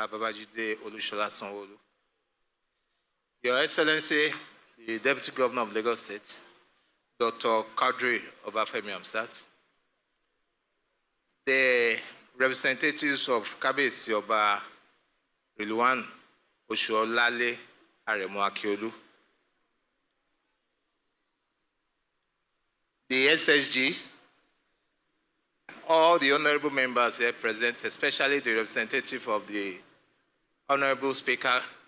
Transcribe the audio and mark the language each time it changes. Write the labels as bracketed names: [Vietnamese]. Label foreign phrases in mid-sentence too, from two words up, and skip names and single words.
[English] Babajide Olushola Sanwo-Olu. Your Excellency, the Deputy Governor of Lagos State, Dr. Kadri Obafemi Amsat, the representatives of Kabiyesi Oba Rilwan Oshuolale Aremu Akiolu, the SSG, all the honorable members here present, especially the representative of the Honorable Speaker,